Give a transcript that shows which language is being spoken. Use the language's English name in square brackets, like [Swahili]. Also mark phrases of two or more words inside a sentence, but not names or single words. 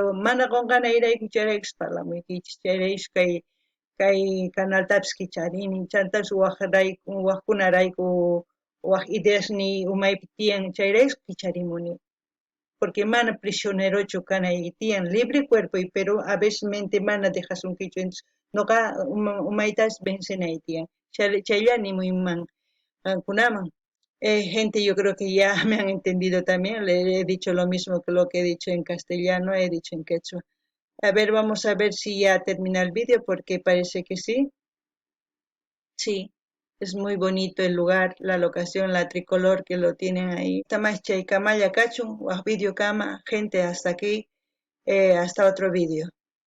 [Quechua] mana qunqanayrayku chayraykus parlamuykichis chayraykus kay canaltapis kicharini chantapis waqkunarayku waq ideasni umaypi tiyan chayraykus kicharimuni porque mana prisionerochu kanay tiyan libre cuerpoy pero a veces mente mana dejasunkichu entonces nuqa umaytas vencenay tiyan chaylla nimuyman qankunaman [Spanish] gente yo creo que ya me han entendido también le he dicho lo mismo que lo que he dicho en castellano he dicho en quechua a ver vamos a ver si ya termina el vídeo porque parece que sí. Sí, es muy bonito el lugar, la locación, la tricolor que lo tienen ahí. [Quechua] Tamás chay kamalla kachun, waq video kama, [Spanish] gente hasta aquí, hasta otro vídeo.